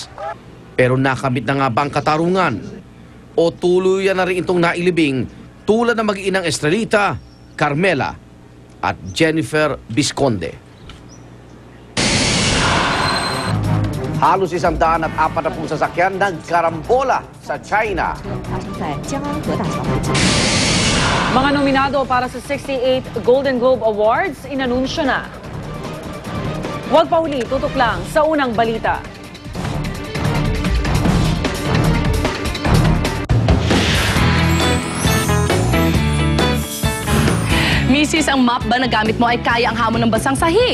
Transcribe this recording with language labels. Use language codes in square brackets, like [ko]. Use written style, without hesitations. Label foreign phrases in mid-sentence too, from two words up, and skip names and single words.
[tl] Pero nakamit na nga ba ang katarungan? O tuluyan na rin itong nailibing tulad ng mag-iinang Estrelita, Carmela at Jennifer Visconde? Halos 140 sasakyan nagkarambola sa China. [zh] 发生在江安河大桥附近。 [tl] Mga nominado para sa 68 Golden Globe Awards, inanunsyo na. Huwag pa huli, tutok lang sa unang balita. Misis, ang mop ba na gamit mo ay kaya ang hamon ng basang sahig?